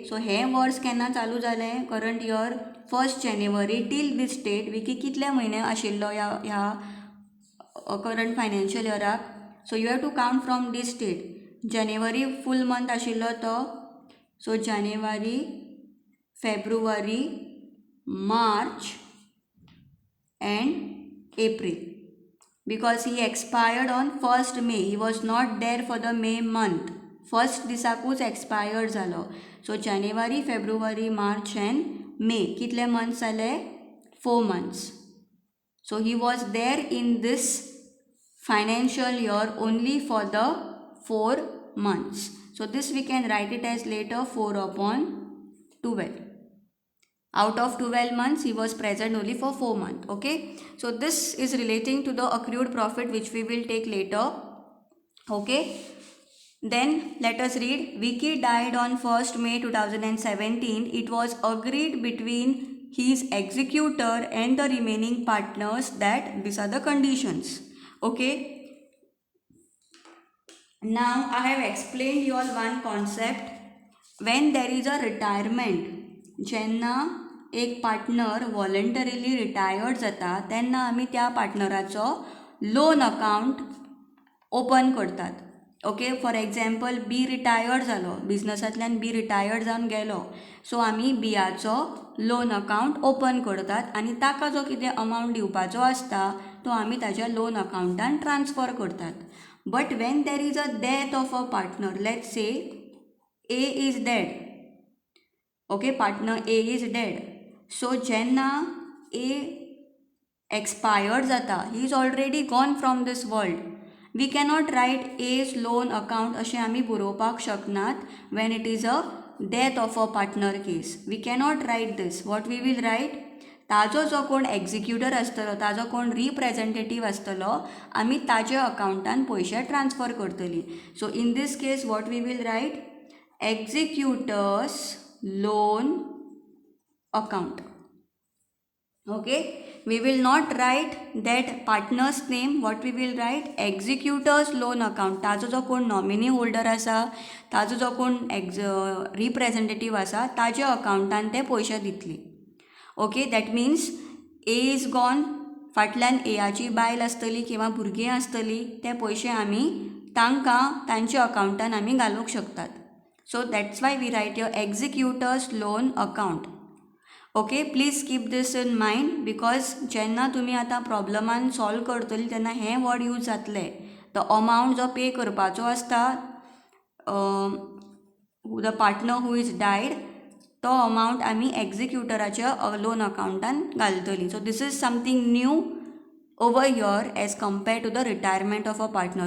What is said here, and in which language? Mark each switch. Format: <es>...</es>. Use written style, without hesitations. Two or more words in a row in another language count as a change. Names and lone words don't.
<kok>सो हें वर्स केन्ना चालू जालें</kok> <en>current year</en> <kok>1st January</kok> <en>till this date</en> <kok>विकी कितले म्हयने आशिल्लो ह्या</kok> <en>current financial</en> <kok>इयराक.</kok> <en>So you have to count from this date. जानेवारी full month आशिल्लो तो. सो जानेवारी फेब्रुवारी मार्च and April because he expired on 1st May. He was not there for the May month.</en> <kok>फर्स्ट दिसाकूच एक्सपायर्ड जालो. सो जानेवारी फेब्रुवारी मार्च एंड मे कितले मंथ्स जाले 4 months.</kok> <en>So he was there in this financial year only for the 4 months. So this we can write it as later 4/12. Out of 12 months, he was present only for 4 months. Okay. So this is relating to the accrued profit which we will take later. Okay. Then let us read. Vicky died on 1st May 2017. It was agreed between his executor and the remaining partners that these are the conditions. Okay. Now I have explained you all one concept. When there is a retirement,</en> <kok>जेन्ना एक पार्टनर</kok> <en>voluntarily retired</en> <kok>जाता तेन्ना आमी त्या पार्टनराचो</kok> <en>loan account open</en> <kok>करतात.</kok> <en>okay for example</en> <kok>बी रिटायर्ड जालो, बिजनसांतल्यान बी रिटायर्ड जावन गेलो. सो आमी बियाचो</kok> <en>loan account open</en> <kok>करतात आनी ताका जो कितें अमावंट दिवपाचो आसता तो आमी ताज्या लोन अकाउंटान ट्रान्सफर करतात.</kok> <en>But when there is a death of a partner, let's say A is dead. Okay partner A is dead.</en> <kok>सो जेन्ना ए एक्सपायर्ड जाता,</kok> <en>he is already gone from this world. We cannot write as loan account</en> <kok>अशें आमी बरोवपाक शकनात</kok> <en>when it is a death of a partner case. We cannot write this. What we will write,</en> <kok>ताजो जो कोण एग्जिक्युटर आसतलो, ताजो कोण रिप्रेझेंटेटीव आसतलो, आमी ताज्या अकाउंटान पयशे ट्रान्सफर करतली.</kok> <en>So in this case what we will write, executors loan account. Okay, we will not write that partner's name. What we will write, executors loan account.</en> <kok>ताजो जो कोण</kok> <en>nominee holder</en> <kok>आसा, ताजो जो कोण रिप्रेझेंटेटीव आसा, ताज्या अकाउंटान ते पयशे दितली.</kok> <en>Okay that means A is gone,</en> <kok>फाटल्यान एयाची बायल आसतली किंवा भुरगीं आसतली, ते पयशे आमी तांकां तांच्या अकाउंटान आमी घालूंक शकतात.</kok> <en>So that's why we write your executors loan account. Okay, please keep this in mind because</en> <kok>जेन्ना तुमी आतां प्रॉब्लमान सॉल्व करतली तेन्ना हें वर्ड यूज जातले.</kok> <en>the amount</en> <kok>जो पे करपाचो आसता</kok> <en>the partner who is died,</en> <kok>तो अमावंट आमी एक्झिक्युटराच्या लोन अकाउंटान घालतली.</kok> <en>So this is something new over here as compared to the retirement of a partner.</en>